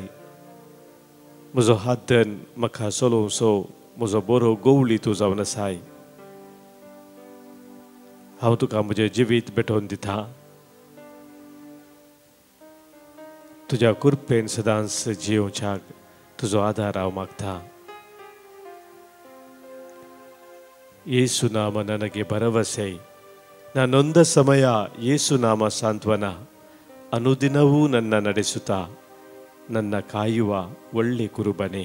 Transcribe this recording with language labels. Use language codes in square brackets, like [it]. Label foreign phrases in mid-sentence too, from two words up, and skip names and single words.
[kok] म्हजो हातन म्हाका चलोवचो म्हजो बरो गवळी तूं जावन आसाय. हांव तुका म्हजें जिवीत भेटोवन दिता. तुज्या कुरपेन सदांच जियोवच्याक तुजो आदार हांव मागता. [kn] ಯೇಸುನಾಮ ನನಗೆ ಭರವಸೆ, ನಾನೊಂದ ಸಮಯ ಯೇಸುನಾಮ ಸಾಂತ್ವನ, ಅನುದಿನವೂ ನನ್ನ ನಡೆಸುತ್ತಾ ನನ್ನ ಕಾಯುವ ಒಳ್ಳೆ ಕುರುಬನೇ.